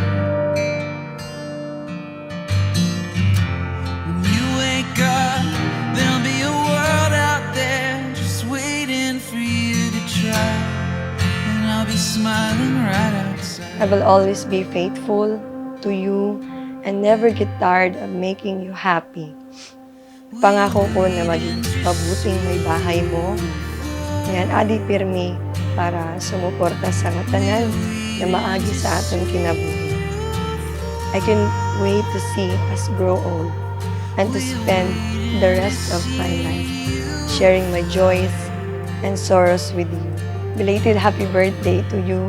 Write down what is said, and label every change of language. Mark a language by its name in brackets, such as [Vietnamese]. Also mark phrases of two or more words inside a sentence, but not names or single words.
[English] When you wake up, there'll be a world out there just waiting for you to try, and I'll be smiling right outside. I will always be faithful to you and never get tired of making you happy. [Filipino] Pangako ko na maging mabuting may bahay mo. Ngayon, [Hiligaynon] adi pirmi para sumuporta sa tanan na maagi sa aton kinabuhi. [English] I can wait to see us grow old and to spend the rest of my life sharing my joys and sorrows with you. Belated happy birthday to you.